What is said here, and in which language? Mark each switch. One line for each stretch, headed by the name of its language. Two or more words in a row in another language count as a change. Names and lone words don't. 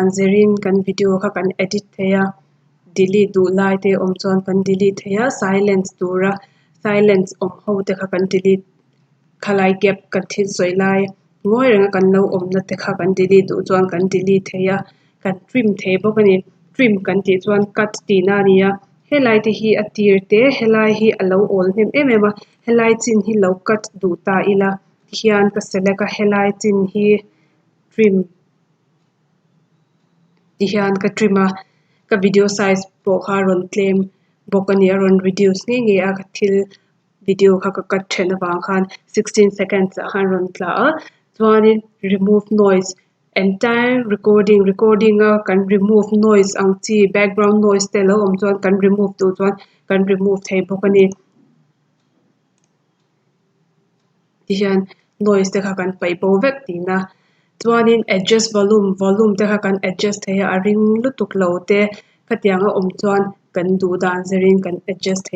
Mizo: zerin kan video kha kan edit theya delete du lai te awm chuan kan delete theya silence tura silence awm ho te kha kan delete khalai gap kan thil sawi lai ngawi ranga kan lo awmna te kha kan delete du chuan kan delete theya kan trim thei bawk ani trim kan ti chuan cut tina ania helai te hi a tir te helai hi a lo awl hnem em em a helai chin hi lo cut du ta ila hian ka select a helai chin hi trim ti hian ka trim a ka
English: video size
Mizo: pawh kha rawn tlem bawk ani a rawn reduce nge nge a ka thil video kha ka cut then awang khan 16 seconds ah khan rawn tla a chuanin
English: remove noise entire recording
Mizo: a kan
English: remove noise
Mizo: ang chi
English: background noise
Mizo: te lo awm chuan kan remove tu chuan kan remove thei bawk ani ti hian noise te kha kan pai bo vek tina chuanin
English: adjust volume
Mizo: te kha kan adjust theya a ring lutuk lo te khatianga awm chuan kan du dan zerin kan adjust thei